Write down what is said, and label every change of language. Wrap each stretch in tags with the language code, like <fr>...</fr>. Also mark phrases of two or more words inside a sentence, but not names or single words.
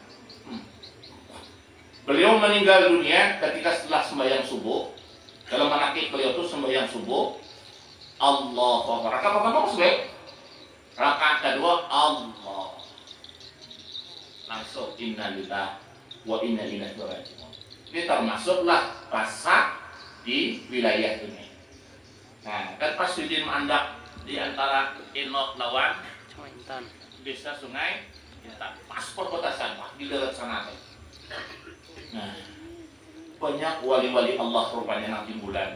<bjn>Beliau meninggal dunia ketika setelah sembahyang subuh. Dalam manakib beliau itu sembahyang subuh.</bjn> <ar>الله أكبر.</ar> <bjn>Rakaat pertama sebaik. Rakaat kedua Allah. Langsung</bjn> <ar>إنا لله وإنا إليه راجعون.</ar> <bjn>Ini termasuklah pasar di wilayah ini. Nah, kan pas di Mandak di antara Inok lawan desa Sungai Intan, pas perbatasan Pak di daerah sana. Nah, banyak wali-wali Allah rupanya nanti bulan.</bjn>